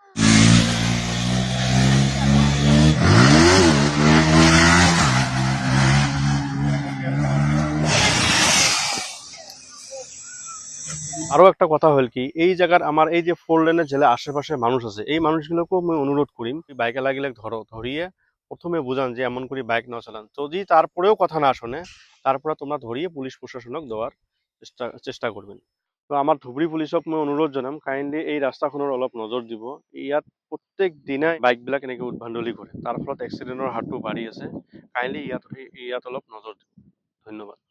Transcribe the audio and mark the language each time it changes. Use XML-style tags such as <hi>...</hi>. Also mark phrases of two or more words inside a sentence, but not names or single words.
<bn>আরো একটা কথা হল কি, এই জায়গার আমার এই যে 4 লেনের জেলে আশেপাশে মানুষ আছে, এই মানুষগুলোকেও আমি অনুরোধ করিম বাইকে লাগিলে ধরিয়ে প্রথমে বুঝান যে এমন করে বাইক না চালান। যদি তারপরেও কথা না শোনে, তারপরে তোমরা ধরিয়ে পুলিশ প্রশাসনক দেওয়ার চেষ্টা করবেন।</bn> <as>তো আমার ধুবুৰী পুলিচক মই অনুৰোধ জনাম কাইণ্ডলি এই ৰাস্তাখনৰ অলপ নজৰ দিব। ইয়াত প্ৰত্যেক দিনাই বাইক বিলাক এনেকে উদ্ভাণ্ডলি কৰে, তাৰ ফলত এক্সিডেণ্টৰ হাৰটো বাঢ়ি আছে। কাইণ্ডলি ইয়াত অলপ নজৰ দিব। ধন্যবাদ।</as>